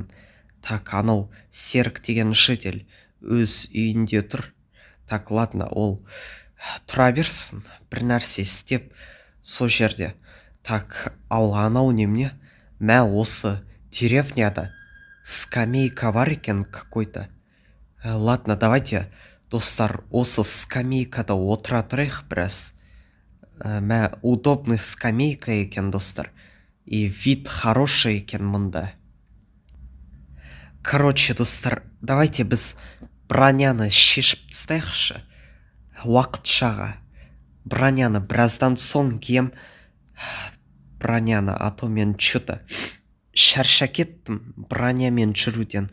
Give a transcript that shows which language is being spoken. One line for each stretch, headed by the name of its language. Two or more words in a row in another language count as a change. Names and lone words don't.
Kazakh: Так, анау Серік деген житель өз үйінде тұр.
Russian: Так, ладно,
Kazakh: ол тұра берсін, бір нәрсе істеп со жерде. Так, ал анау немене? Мә, осы деревняда скамейка бар екен какой-то.
Russian: Ладно, давайте,
Kazakh: достар, осы скамейкада отыра тұрайық біраз. Мә, удобный скамейка екен, достар.
Russian: И вид хороший
Kazakh: екен мұнда. Короче, достар, давайте біз броняны шешіп тастайықшы. Уақытшаға. Броняны біраздан соң кием. Броняны,
Russian: а то
Kazakh: мен что-то шаршап кеттім бронямен жүруден.